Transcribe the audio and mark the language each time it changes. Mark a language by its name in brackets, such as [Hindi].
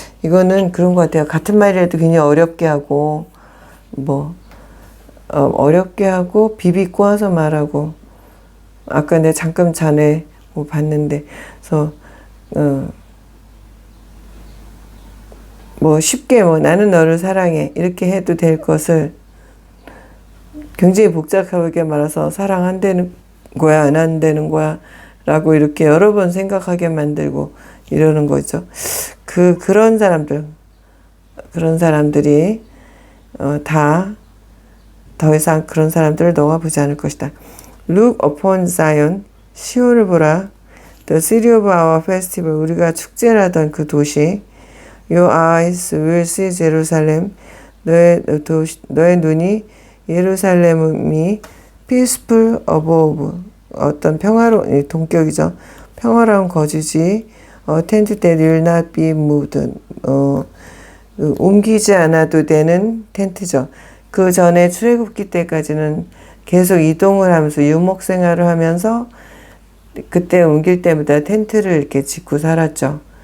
[Korean] 이거는 그런 것 같아요. 같은 말이라도 굉장히 어렵게 하고 어렵게 하고 비비 꼬아서 말하고, 아까 내가 잠깐 전에 봤는데, 그래서 쉽게 나는 너를 사랑해 이렇게 해도 될 것을 굉장히 복잡하게 말해서 사랑한다는 거야 안 한다는 거야 라고 이렇게 여러 번 생각하게 만들고 이러는 거죠. 그런 사람들이 다 더 이상 그런 사람들을 너가 보지 않을 것이다. [English] Look upon Zion, [Korean] 시온을 보라. [English] The city of our festival, [Korean] 우리가 축제를 그 도시. [English] Your eyes will see Jerusalem, [Korean] 너의 눈이 예루살렘이 [English] peaceful above, [Korean] 어떤 평화로운, 동격이죠. 평화로운 거주지. [English] Tent that will not be moved, [Korean] 옮기지 않아도 되는 텐트죠. 그 전에 출애굽기 때까지는 계속 이동을 하면서 유목 생활을 하면서 그때 옮길 때마다 텐트를 이렇게 짓고 살았죠.